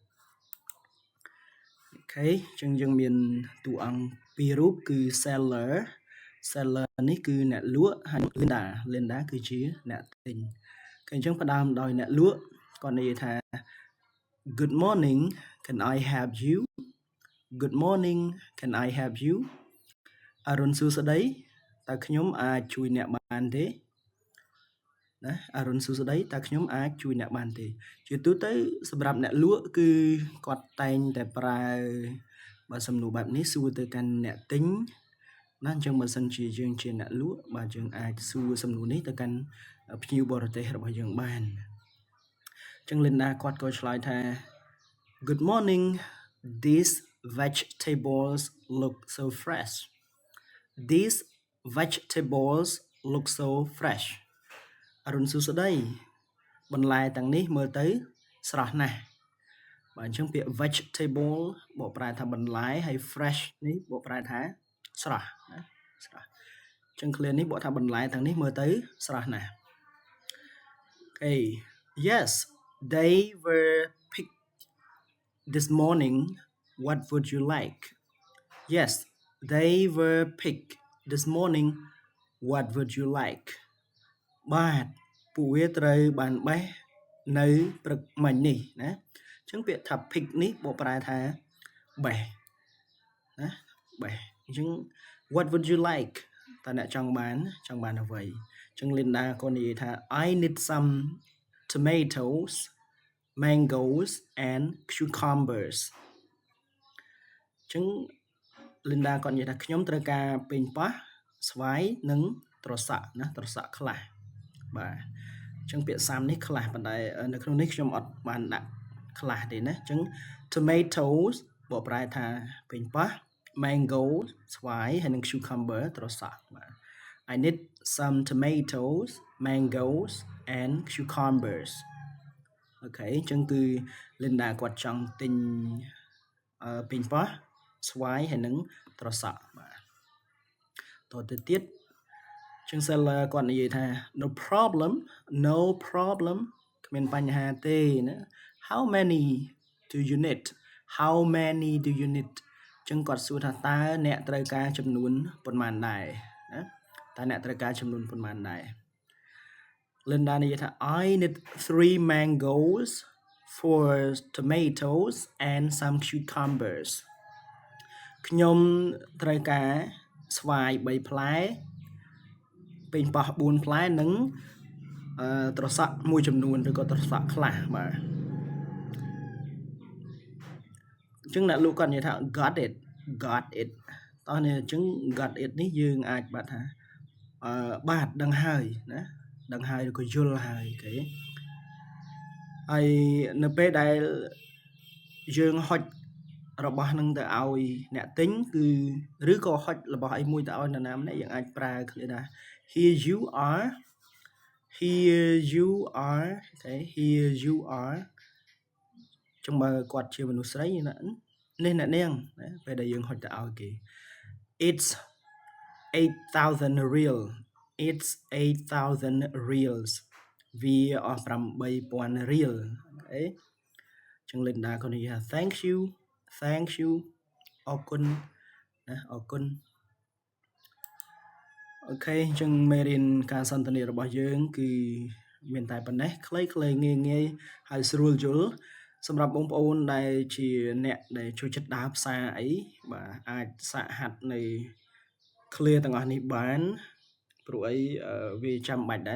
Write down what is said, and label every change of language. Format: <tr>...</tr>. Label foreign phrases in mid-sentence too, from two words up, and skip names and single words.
<km>អូខេអញ្ចឹងយើងមានតួអង្គពីររូបគឺ seller នេះគឺអ្នកលក់ហើយ Linda គឺជាអ្នកទិញអញ្ចឹងផ្ដើមដោយអ្នកលក់គាត់និយាយថា</km> <en>Good morning, can I help you? Good morning, can I help you?</en> <km>អរុនសួស្តីតើខ្ញុំអាចជួយអ្នកបានទេណាអរុនសួស្តីតើខ្ញុំអាចជួយ អ្នកបានទេជាទូទៅសម្រាប់អ្នកលក់គឺគាត់តែងតែប្រើបើសំណួរបែបនេះសួរទៅកាន់អ្នកទិញណាអញ្ចឹងបើសិនជាយើងជាអ្នកលក់បាទយើងអាចសួរសំណួរនេះទៅកាន់ភ្ញៀវបរទេសរបស់យើងបានអញ្ចឹង Linda គាត់ក៏ឆ្លើយថា</km> <en>Good morning, these vegetables look so fresh. These vegetables look so fresh.</en> <km>អរុនសួស្តីបន្លែទាំងនេះមើលទៅស្រស់ណាស់បាទអញ្ចឹងពាក្យ vegetable បកប្រែថាបន្លែហើយ fresh នេះបកប្រែថាស្រស់ណាស្រស់អញ្ចឹង clear នេះបកថាបន្លែទាំងនេះមើលទៅស្រស់ណាស់</km> <en>Okay, yes, they were picked this morning. What would you like? Yes, they were picked this morning. What would you like?</en> <km>បាទពួកវាត្រូវបានបេះនៅព្រឹកមិញនេះណាអញ្ចឹងពាក្យថា pick នេះបកប្រែថាបេះណាបេះអញ្ចឹង</km> <en>what would you like</en> <km>តើអ្នកចង់បាន អ្វីអញ្ចឹង Linda ក៏និយាយថា</km> <en>I need some tomatoes, mangoes and cucumbers</en> <km>អញ្ចឹង Linda គាត់និយាយថាខ្ញុំត្រូវការប៉េងប៉ោះ ស្វាយនិងត្រសក់ណាត្រសក់ខ្លះបាទអញ្ចឹងពាក្យសាមនេះខ្លះប៉ុន្តែនៅ ក្នុងនេះខ្ញុំអត់បានដាក់ខ្លះទេណាអញ្ចឹង tomatoes បកប្រែថាប៉េងប៉ោះ mango ស្វាយហើយនិង cucumber ត្រសក់បាទ</km> <en>I need some tomatoes, mangoes and cucumbers</en> <km>អូខេអញ្ចឹងគឺ Linda គាត់ចង់ទិញប៉េងប៉ោះស្វាយហើយនិងត្រសក់បាទតទៅទៀតចឹង seller គាត់និយាយថា no problem គ្មានបញ្ហាទេណា</km> <en>how many do you need</en> <km>ចឹងគាត់សួរថាតើអ្នកត្រូវ ការចំនួនប៉ុន្មានដែរណាតើអ្នកត្រូវការចំនួនប៉ុន្មានដែរ Linda និយាយថា</km> <en>I need 3 mangoes, 4 tomatoes and some cucumbers</en> <km>ខ្ញុំត្រូវការស្វាយ3ផ្លែប៉េងប៉ោះ4ផ្លែនិងត្រសក់មួយចំនួនឬក៏ត្រសក់ខ្លះបាទ អញ្ចឹងអ្នកលក់គាត់និយាយថា</km> <en>got it</en> <km>តោះនេះអញ្ចឹង</km> <en>got it</en> <km>នេះយើងអាចបាត់ថាបាទដឹងហើយណាដឹងហើយឬក៏យល់ហើយគេហើយនៅពេលដែលយើងហុចរបស់នឹងទៅឲ្យអ្នកទិញគឺឬក៏ហុចរបស់អីមួយទៅឲ្យនរណាម្នាក់យើងអាចប្រើឃ្លាថា</km> <en>here you are okay here you are</en> <km>ចឹងបើគាត់ជាមនុស្សស្រីនេះអ្នកនាងណាពេលដែលយើងហុចទៅឲ្យគេ</km> <en>it's 8,000 real it's 8,000 reals</en> <km>វាអស់ 8,000 real អូខេចឹង Linda គាត់និយាយថា</km> <en>thank you</en> <km>អរគុណណាអរគុណ អូខេអញ្ចឹងមេរៀនការសន្ទនារបស់យើងគឺមានតែប៉ុណ្ណេះខ្លីៗងាយៗហើយស្រួលយល់សម្រាប់បងប្អូនដែលជាអ្នក ដែលចូលចិត្តដើរផ្សារអីបាទអាចសាកហាត់នៅ clear ទាំងអស់នេះបានព្រោះអីវាចាំបាច់ដែរ</km>